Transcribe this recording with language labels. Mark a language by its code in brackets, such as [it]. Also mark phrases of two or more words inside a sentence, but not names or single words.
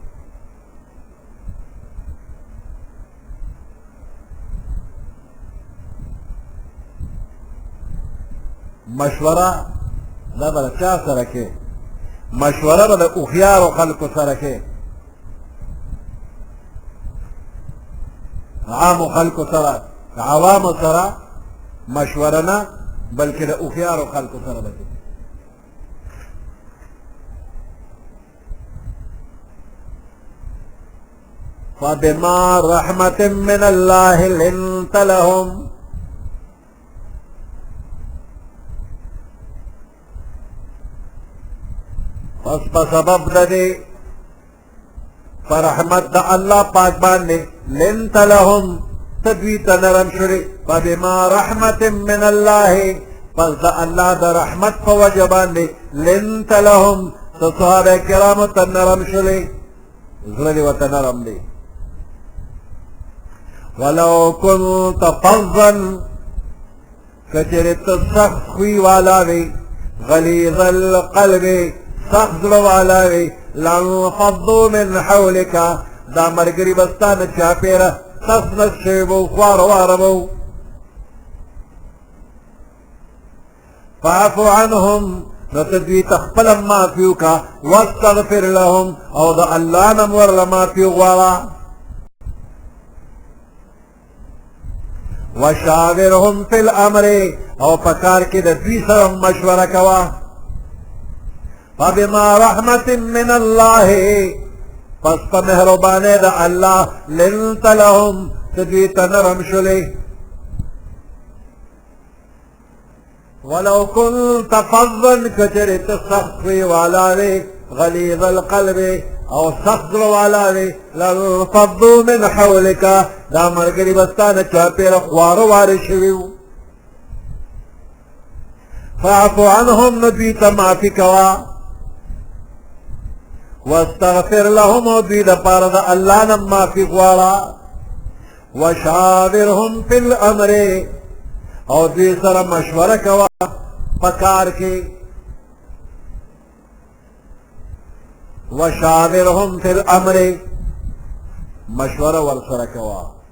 [ps] مشوره دا به د چا سره کې مشوره به د هوښیارو خلکو سره کې عامو خلکو سره عوامو سره مشوره نه بلکې د هوښیارو خلکو سره به کې [ar] فبما رحمة من الله [ps] لنت لهم پس په سبب د دې په رحمت د الله پاک باندې [ar] لنت لهم [ps] ته دوی ته نرم شوې [ar] فبما رحمة من الله [ps] پس د الله د رحمت په وجه باندې [ar] لنت لهم [ps] ته صحابه کرامو ته نرم شوې زړه دې ورته نرم دی [ar] ولو كنت فظا [ps] کچرې ته سخت خوی والا وې [ar] غلیظ القلب [ps] سخت زړه والا وې [ar] لانفضوا من حولك [ps] دا ملګري به ستا نه چاپېره تس نس شوي به خواره واره به [ar] فاعف عنهم [ps] نو ته دوی ته خپله معافي وکړه [ar] واستغفر لهم [ps] او د الله نه م ورله معافي وغواړه [ar] وشاورهم فی الامر [ps] او په کار کې د دوی سره مشوره کوه [ar] فبما رحمة من الله [ps] پس په مهربانۍ د الله [ar] لنت لهم [ps] ته دوی ته نرم شولې [ar] ولو كنت فظا [ps] کچرې ته سخت وې والا وې [ar] غلیظ القلب [ps] او سخت زړه والا وې [ar] لانفضوا من حولک [ps] دا ملګري به ستا نه چاپېره خواره واره شوي وو [ar] فاعف عنهم [ps] نو دوی ته معافي کوه [ar] واستغفر لهم [ps] او دوی دپاره د الله نه معافي غواړه [ar] وشاورهم فی الامر [ps] او دوی سره مشوره کوه په کار کې [ar] وشاورهم فی الامر [ps] مشوره ورسره کوه